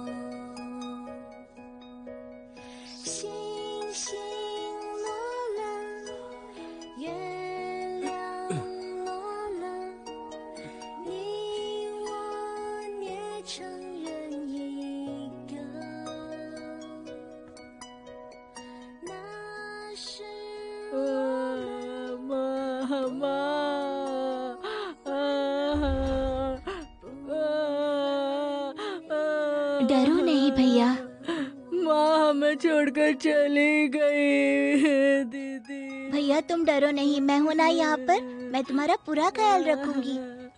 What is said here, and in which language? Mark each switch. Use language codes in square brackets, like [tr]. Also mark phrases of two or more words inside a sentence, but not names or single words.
[zh] 星星落了，月亮落了，你我捏成人一个。那是妈妈， [hi] डरो नहीं भैया, माँ हमें छोड़कर चली गई। दीदी भैया तुम डरो नहीं, मैं हूं ना यहाँ पर। मैं तुम्हारा पूरा ख्याल रखूंगी।